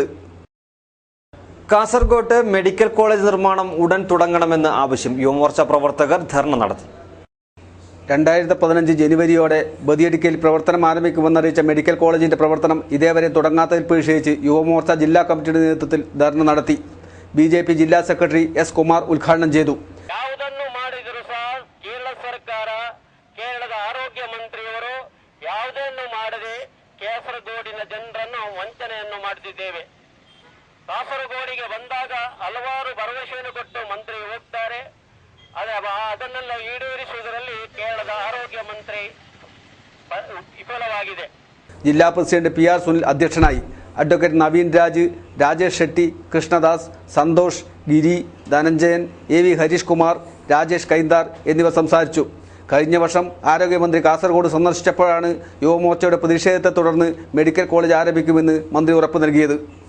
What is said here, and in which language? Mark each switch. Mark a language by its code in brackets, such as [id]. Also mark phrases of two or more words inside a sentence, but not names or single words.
[ml] കാസർഗോട്ട് മെഡിക്കൽ കോളേജ് നിർമ്മാണം ഉടൻ തുടങ്ങണമെന്ന് ആവശ്യം. യുവമോർച്ച പ്രവർത്തകർ ധർണ നടത്തി. 2015 ജനുവരിയോടെ ബദിയടിക്കൽ പ്രവർത്തനം ആരംഭിക്കുമെന്നറിയിച്ച മെഡിക്കൽ കോളേജിന്റെ പ്രവർത്തനം ഇതേവരെ തുടങ്ങാത്തതിൽ പ്രതിഷേധിച്ച് യുവമോർച്ച ജില്ലാ കമ്മിറ്റിയുടെ നേതൃത്വത്തിൽ ധർണ നടത്തി. BJP ജില്ലാ സെക്രട്ടറി S കുമാർ ഉദ്ഘാടനം ചെയ്തു. [kn] ಯಾವುದನ್ನು ಮಾಡಿದರೂ ಸಹ ಕೇರಳ ಸರ್ಕಾರ, ಕೇರಳದ ಆರೋಗ್ಯ ಮಂತ್ರಿಯವರು ಯಾವುದನ್ನು ಮಾಡದೆ ಕಾಸರಗೋಡಿನ ಜನರನ್ನು ವಂಚನೆಯನ್ನು ಮಾಡುತ್ತಿದ್ದೇವೆ. ಕಾಸರಗೋಡಿಗೆ ಬಂದಾಗ ಹಲವಾರು ಭರವಸೆಯನ್ನು ಕೊಟ್ಟು ಮಂತ್ರಿ ಹೋಗ್ತಾರೆ. ಅದನ್ನೆಲ್ಲ ಈಡೇರಿಸುವುದರಲ್ಲಿ ಕೇರಳದ ಆರೋಗ್ಯ ಮಂತ್ರಿ ವಿಫಲವಾಗಿದೆ. [ml] ജില്ലാ പ്രസിഡന്റ് PR സുനിൽ അധ്യക്ഷനായി. അഡ്വക്കേറ്റ് നവീൻ രാജ്, രാജേഷ് ഷെട്ടി, കൃഷ്ണദാസ്, സന്തോഷ്, ഗിരി, ധനഞ്ജയൻ, AV ഹരീഷ് കുമാർ, രാജേഷ് കൈന്താർ എന്നിവർ സംസാരിച്ചു. കഴിഞ്ഞ വർഷം ആരോഗ്യമന്ത്രി കാസർഗോഡ് സന്ദർശിച്ചപ്പോഴാണ് യുവമോർച്ചയുടെ പ്രതിഷേധത്തെ തുടർന്ന് മെഡിക്കൽ കോളേജ് ആരംഭിക്കുമെന്ന് മന്ത്രി ഉറപ്പു നൽകിയത്.